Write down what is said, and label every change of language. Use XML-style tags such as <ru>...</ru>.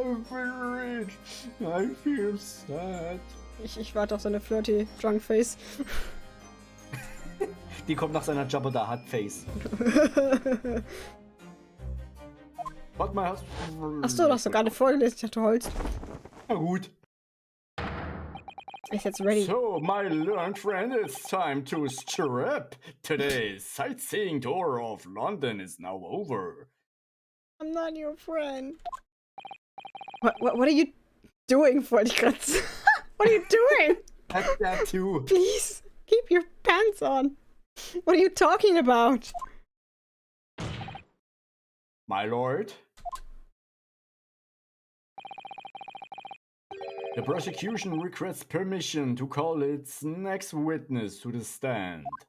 <en>I feel sad.</en> <de>Ich warte auf seine</de> <en>flirty drunk face.</en> <de>Die kommt nach seiner Jabba da Hutt Face. Warte mal, Achso, du hast doch gerade vorgelesen. Ich dachte, du holst. Na gut. Ist jetzt ready.</de> <en>So, my learned friend, it's time to strip. Today's sightseeing tour of London is now over. I'm not your friend. What are you doing,</en> <de>wollte ich gerade sagen.</de> <en>What are you doing? That too. Please, keep your pants on. What are you talking about? My lord? The prosecution requests permission to call its next witness to the stand.</en>